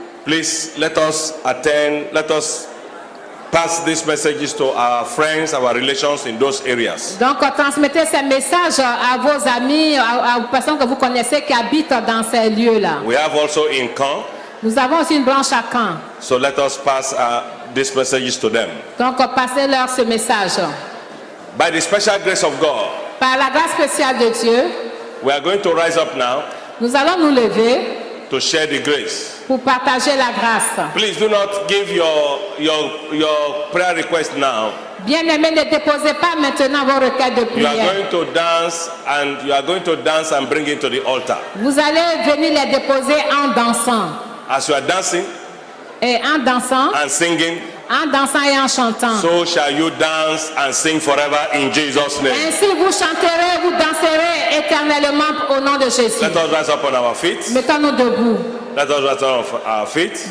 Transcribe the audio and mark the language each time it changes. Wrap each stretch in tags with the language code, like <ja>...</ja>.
<en>Please let us attend, let us pass these messages to our friends, our relations in those areas.</en> <fr>Donc, transmettez ces messages à vos amis, aux personnes que vous connaissez qui habitent dans ces lieux-là.</fr> <en>We have also in Caen,</en> <fr>Nous avons aussi une branche à Caen.</fr> <en>so let us pass these messages to them.</en> <fr>Donc, passez-leur ce message.</fr> <en>By the special grace of God,</en> <fr>Par la grâce spéciale de Dieu,</fr> <en>we are going to rise up now</en> <fr>nous allons nous lever</fr> <en>to share the grace.</en> <fr>pour partager la grâce.</fr> <en>Please do not give your prayer request now.</en> <fr>Bien-aimés, ne déposez pas maintenant vos requêtes de</fr> <en>You are</en> <fr>prière.</fr> <en>going to dance and bring it to the altar.</en> <fr>Vous allez venir les déposer en dansant.</fr> <en>As you are dancing</en> <fr>Et en dansant,</fr> <en>and singing,</en> <fr>et en chantant.</fr> <en>so shall you dance and sing forever in Jesus' name.</en> <fr>Ainsi vous chanterez, vous danserez éternellement au nom de Jésus.</fr> <en>Let us rise up on our feet.</en> <fr>Mettons-nous debout.</fr> <en>Let us rise up on our feet.</en>